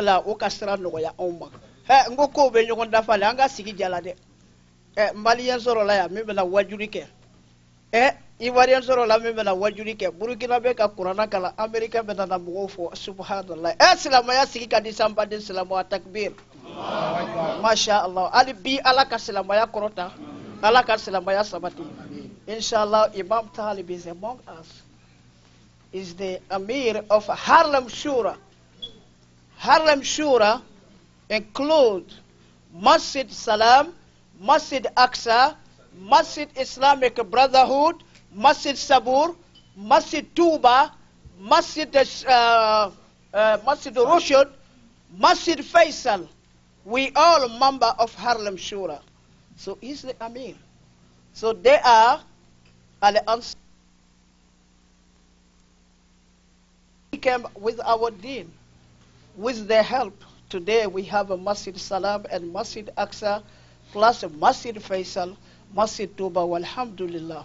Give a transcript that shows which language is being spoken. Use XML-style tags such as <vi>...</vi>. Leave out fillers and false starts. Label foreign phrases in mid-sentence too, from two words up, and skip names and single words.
<bm>la o ka sira nɔgɔya anw ma n ko kow bɛ ɲɔgɔn dafa le an ka sigi jala dɛ maliyɛn sɔrɔla yan min bɛna wajuli kɛ ivoiriyɛn sɔrɔla min bɛna wajuli kɛ burukina bɛ ka kuranna kalan amerikɛn bɛ nana mɔgɔw fɔ subhanallah silamɛya sigi ka di san baden silamɛya takbir</bm> <ar>ما شاء الله</ar> <bm>hali bi ala ka silamɛya kɔrɔta ala ka silamɛya sabati inshallah</bm> <en>Imam Talib is among us is the Amir of Harlem Shura. Harlem Shura include Masjid Salam, Masjid Aqsa, Masjid Islamic Brotherhood, Masjid Sabur, Masjid Tuba, Masjid Rushd, Masjid Faisal. We all member of Harlem Shura. So he's the Amir. So they are al-Ansar. We came with our deen, with their help. Today we have a Masjid Salam and Masjid Aqsa, plus a Masjid Faisal, Masjid Tuba, alhamdulillah.</en>